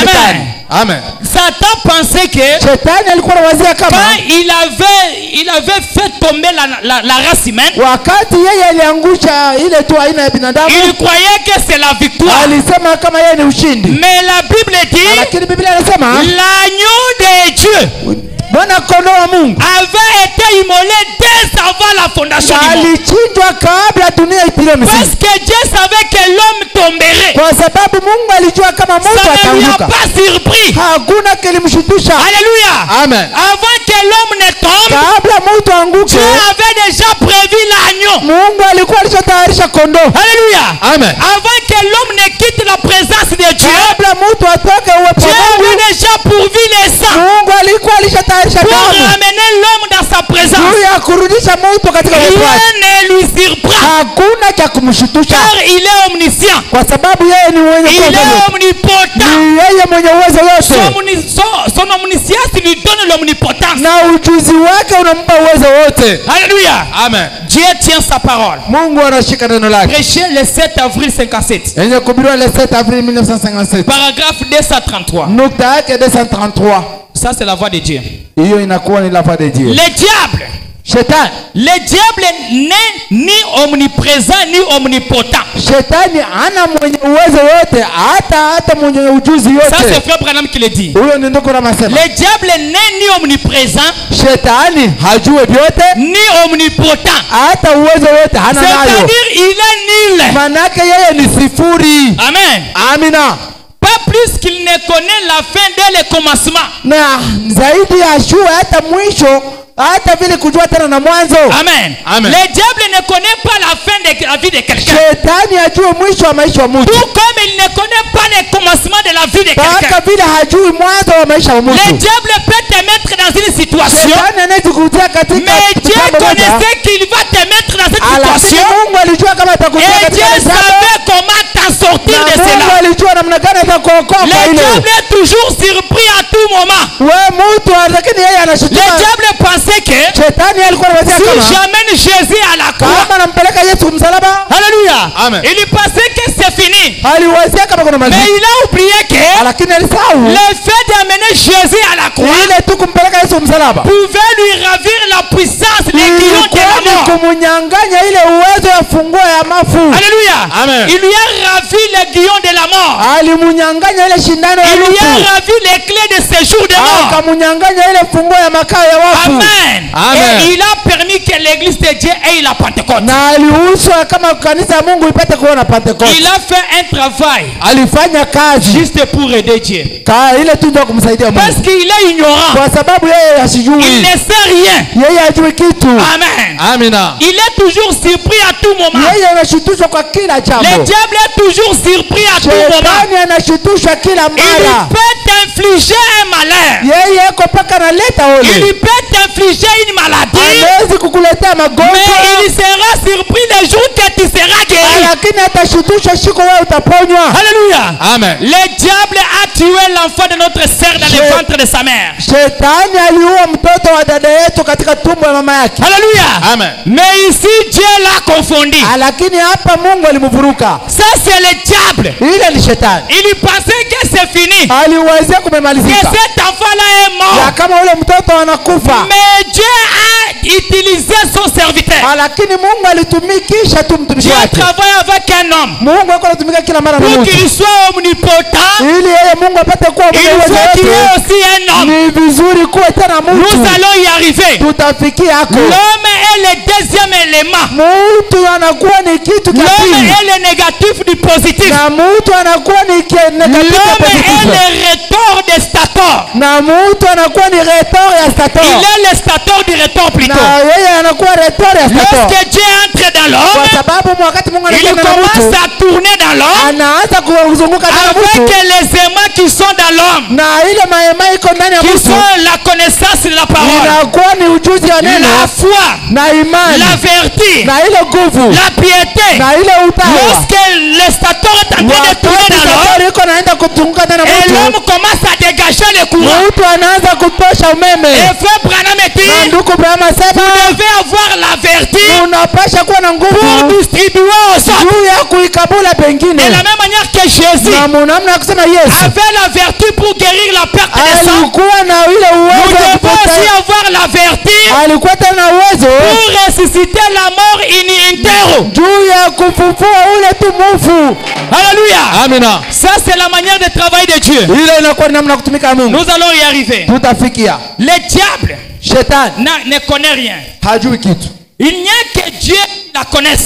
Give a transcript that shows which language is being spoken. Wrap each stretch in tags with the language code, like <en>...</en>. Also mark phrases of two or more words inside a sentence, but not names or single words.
<sw>Amen. shetani. Amen.</sw> <fr>Satan pensait que</fr> <sw>Shetani alikuwa anawazia kama</sw> <fr>quand il avait fait tomber la race humaine,</fr> <sw>wakati yeye aliangusha ile tu aina ya binadamu,</sw> <fr>il croyait que c'est la victoire.</fr> <sw>alisema kama yeye ni ushindi.</sw> <fr>Mais la Bible dit,</fr> <sw>Lakini Biblia inasema</sw> <fr>l'agneau de Dieu</fr> <sw>Bwana kondoo wa Mungu</sw> <fr>avait été immolé dès avant la fondation du monde.</fr> <sw>alichinjwa kabla dunia itulie</sw> <fr>Parce</fr> <sw>msingi.</sw> <fr>que Dieu savait que l'homme tomberait.</fr> <sw>Kwa sababu Mungu alijua kama mtu</sw> <fr>Ça ne lui a</fr> <sw>ataanguka.</sw> <fr>pas surpris.</fr> <sw>Hakuna kilimshutusha.</sw> <fr>Alléluia.</fr> <sw>Amen.</sw> <fr>Avant que l'homme ne tombe,</fr> <sw>Kabla mtu anguke,</sw> <fr>Dieu avait déjà prévu l'agneau.</fr> <sw>Mungu alikuwa alishatayarisha kondoo.</sw> <fr>Alléluia.</fr> <sw>Amen.</sw> <fr>Avant que l'homme ne quitte la présence de Dieu,</fr> <sw>Kabla mtu atoke uwepo</sw> <fr>Dieu</fr> <sw>wa</sw> <fr>avait</fr> <sw>Mungu,</sw> <fr>déjà pourvu les sangs</fr> <sw>Mungu alikuwa alishatayarisha</sw> <fr>pour</fr> <sw>damu</sw> <fr>ramener l'homme dans sa présence.</fr> <sw>juu ya kurudisha mtu katika uwepo wake.</sw> <fr>Rien ne lui surprend</fr> <sw>Hakuna cha kumshutusha</sw> <fr>car il est omniscient.</fr> <sw>kwa sababu yeye ni mwenye</sw> <fr>Il</fr> <sw>uwezo.</sw> <fr>est omnipotent.</fr> <sw>Ni yeye mwenye uwezo wote,</sw> <fr>Son omniscience lui donne l'omnipotence.</fr> <sw>na ujuzi wake unampa uwezo wote.</sw> <fr>Alléluia.</fr> <sw>Amen.</sw> <fr>Dieu tient sa parole.</fr> <sw>Mungu anashika neno lake.</sw> <fr>Prêché le 7 avril 57.</fr> <sw>Yenye kuhubiriwa</sw> <fr>le 7 avril</fr> <sw>1957.</sw> <fr>Paragraphe 233.</fr> <sw>Nukta yake 233.</sw> <fr>Ça c'est la voix de Dieu.</fr> <sw>Hiyo inakuwa ni</sw> <fr>la voix de Dieu. Le diable.</fr> <sw>Shetani,</sw> <fr>Le diable n'est ni omniprésent ni omnipotent.</fr> <sw>Shetani hana mwenye uwezo wote, hata mwenye ujuzi</sw> <fr>Ça c'est</fr> <sw>yote.</sw> <fr>Frère Branham qui le dit.</fr> <sw>Huyo ni ndugu Ramasema.</sw> <fr>Le diable n'est ni omniprésent</fr> <sw>Shetani hajue vyote,</sw> <fr>ni omnipotent.</fr> <sw>hata uwezo wote hana nayo.</sw> <fr>C'est-à-dire il est nul.</fr> <sw>Manake yeye ni sifuri.</sw> <fr>Amen.</fr> <sw>Amina.</sw> <fr>Pas plus qu'il ne connaît la fin dès le commencement.</fr> <sw>na zaidi ajue hata mwisho, hata vile kujua tena na mwanzo.</sw> <fr>Amen.</fr> <sw>Amen.</sw> <fr>Le diable ne connaît pas la fin de la vie de quelqu'un.</fr> <sw>Shetani ajue mwisho wa maisha wa mtu,</sw> <fr>Tout comme il ne connaît pas le commencement de la vie de quelqu'un.</fr> <sw>mpaka vile hajui mwanzo wa maisha wa</sw> <fr>Le</fr> <sw>mtu.</sw> <fr>diable peut te mettre dans une situation,</fr> <sw>Shetani anaweza kukutia katika</sw> <fr>mais Dieu</fr> <sw>jambo moja,</sw> <fr>connaissait qu'il va te mettre dans cette</fr> <sw>lakini</sw> <fr>situation.</fr> <sw>Mungu alijua kama atakutia</sw> <fr>Et Dieu</fr> <sw>katika jambo,</sw> <fr>savait comment t'en sortir de</fr> <sw>na Mungu</sw> <fr>cela.</fr> <sw>alijua namna gani atakuokoa kwa</sw> <fr>Le</fr> <sw>ile.</sw> <fr>diable est toujours surpris à tout moment.</fr> <sw>We mtu, lakini yeye</sw> <fr>Le</fr> <sw>anashtuka.</sw> <fr>diable pensait que</fr> <sw>Shetani alikuwa anawazia</sw> <fr>si</fr> <sw>kama</sw> <fr>j'amène Jésus à la croix,</fr> <sw>kama nampeleka Yesu msalaba,</sw> <fr>alléluia,</fr> <sw>Amen.</sw> <fr>il pensait que c'est fini.</fr> <sw>aliwazia kama kuna</sw> <fr>Mais</fr> <sw>mazishi,</sw> <fr>il a oublié que</fr> <sw>lakini alisahau</sw> <fr>le fait d'amener Jésus à la croix</fr> <sw>ile tu kumpeleka Yesu msalaba</sw> <fr>pouvait lui ravir la puissance, les guillons de</fr> <sw>ilikuwa</sw> <fr>la</fr> <sw>ni</sw> <fr>mort.</fr> <sw>kumunyang'anya ile uwezo ya funguo ya mafu.</sw> <fr>Alléluia.</fr> <sw>Amen.</sw> <fr>Il lui a ravi les guillons de la mort.</fr> <sw>Alimunyang'anya ile shindano ya</sw> <fr>Il lui a</fr> <sw>mtu,</sw> <fr>ravi les clés de séjour de mort.</fr> <sw>akamunyang'anya ile funguo ya makao ya wafu,</sw> <fr>Amen.</fr> <sw>Amen.</sw> <fr>Et il a permis que l'église de Dieu ait la Pentecôte.</fr> <sw>na aliruhusu kama kanisa ya Mungu ipate kuona Pentecoste.</sw> <fr>Il a fait un travail</fr> <sw>Alifanya kazi</sw> <fr>juste pour aider Dieu.</fr> <sw>ile tu ndio kumsaidia</sw> <fr>Parce</fr> <sw>Mungu,</sw> <fr>qu'il est ignorant.</fr> <sw>kwa sababu yeye</sw> <fr>Il</fr> <sw>hasijui,</sw> <fr>ne sait rien.</fr> <sw>yeye hajui kitu,</sw> <fr>Amen.</fr> <sw>Amina.</sw> <fr>Il est toujours surpris à tout moment.</fr> <sw>yeye anashitushwa kwa kila</sw> <fr>Le</fr> <sw>jambo.</sw> <fr>diable est toujours surpris à tout moment.</fr> <sw>Shetani anashitushwa kila</sw> <fr>Il</fr> <sw>mara,</sw> <fr>peut t'infliger un malheur.</fr> <sw>yeye eko mpaka analeta</sw> <fr>Il</fr> <sw>ole,</sw> <fr>peut t'infliger une maladie.</fr> <sw>hawezi kukuletea</sw> <fr>Mais</fr> <sw>magonjwa,</sw> <fr>il sera surpris le jour que tu seras guéri.</fr> <sw>lakini atashutusha siku wewe utaponywa.</sw> <fr>Alléluia.</fr> <sw>Amen.</sw> <fr>Le diable a tué l'enfant de notre sœur dans le ventre de sa mère.</fr> <sw>Shetani aliua mtoto wa dada yetu katika tumbo ya mama yake,</sw> <fr>Alléluia.</fr> <sw>Amen.</sw> <fr>Mais ici, Dieu l'a confondu.</fr> <sw>lakini hapa Mungu alimvuruka.</sw> <fr>Ça, c'est le diable.</fr> <sw>Ile ni shetani,</sw> <fr>Il pensait que c'est fini.</fr> <sw>aliwazia</sw> <fr>Que</fr> <sw>kumemalizika,</sw> <fr>cet enfant-là est</fr> <sw>ya</sw> <fr>mort.</fr> <sw>kama ule mtoto anakufa,</sw> <fr>Mais Dieu a utilisé son serviteur.</fr> <sw>lakini Mungu alitumikisha tu mtumishi</sw> <fr>Dieu</fr> <sw>wake.</sw> <fr>travaille avec un homme</fr> <sw>Mungu ako anatumika kila mara na</sw> <fr>pour</fr> <sw>mtu,</sw> <fr>qu'il soit omnipotent.</fr> <sw>ili yeye Mungu apate kuwa</sw> <fr>Il</fr> <sw>mwenye uwezo</sw> <fr>faut qu'il y ait</fr> <sw>wote.</sw> <fr>aussi un homme.</fr> <sw>Ni vizuri kuwe tena</sw> <fr>Nous</fr> <sw>mtu,</sw> <fr>allons y arriver.</fr> <sw>tutafikia hako.</sw> <fr>L'homme est le deuxième élément.</fr> <sw>Mtu anakuwa ni kitu cha</sw> <fr>L'homme</fr> <sw>pili,</sw> <fr>est le négatif du positif.</fr> <sw>na mtu anakuwa ni negative ya</sw> <fr>L'homme est</fr> <sw>positive,</sw> <fr>le retour de stator.</fr> <sw>na mtu anakuwa ni retor ya</sw> <fr>Il</fr> <sw>stator,</sw> <fr>est le stator du retour plutôt.</fr> <sw>na yeye anakuwa retor ya stator,</sw> <fr>Lorsque Dieu entre dans</fr> <sw>kwa</sw> <fr>l'homme,</fr> <sw>sababu wakati Mungu</sw> <fr>il</fr> <sw>anakuwa na</sw> <fr>commence</fr> <sw>mtu</sw> <fr>à tourner dans l'homme</fr> <sw>anaanza kuzunguka ndani ya</sw> <fr>avec</fr> <sw>mtu,</sw> <fr>les aimants qui sont dans l'homme,</fr> <sw>na ile maema iko ndani ya</sw> <fr>qui</fr> <sw>mtu</sw> <fr>sont la connaissance de la parole,</fr> <sw>inakuwa ni ujuzi wa neno</sw> <fr>la foi,</fr> <sw>na imani</sw> <fr>la vertu,</fr> <sw>na ile nguvu</sw> <fr>la piété.</fr> <sw>na ile utawa.</sw> <fr>Lorsque le stator est en train de tourner</fr> <sw>Wakati</sw> <fr>dans l'homme,</fr> <sw>stator iko naenda kuzunguka ndani ya</sw> <fr>et</fr> <sw>mtu,</sw> <fr>l'homme commence à dégager le courant.</fr> <sw>mtu anaanza kutosha umeme.</sw> <fr>Et frère Branham</fr> <sw>Na</sw> <fr>dit,</fr> <sw>ndugu Brahma</sw> <fr>vous</fr> <sw>sema</sw> <fr>devez avoir la vertu</fr> <sw>unapasha kuwa na</sw> <fr>pour</fr> <sw>nguvu</sw> <fr>distribuer aux autres.</fr> <sw>juu ya kuikabula pengine,</sw> <fr>De la même manière que Jésus</fr> <sw>na munamna ya kusema Yesu</sw> <fr>avait la vertu pour guérir la perte des sangs,</fr> <sw>alikuwa na ile</sw> <fr>nous</fr> <sw>uwezo wa</sw> <fr>devons aussi</fr> <sw>kupata,</sw> <fr>avoir la vertu</fr> <sw>alikuwa tena na uwezo</sw> <fr>pour ressusciter la mort in intero.</fr> <sw>juu ya kufufua ule tu mufu.</sw> <fr>Alléluia.</fr> <sw>Amina.</sw> <fr>Ça, c'est la manière de travail de Dieu.</fr> <sw>Ile inakuwa ni namna ya kutumika Mungu.</sw> <fr>Nous allons y arriver.</fr> <sw>Tutafikia.</sw> <fr>Le diable</fr> <sw>Shetani</sw> <fr>ne connaît rien.</fr> <sw>hajui kitu,</sw> <fr>Il n'y a que Dieu qui la connaisse.</fr>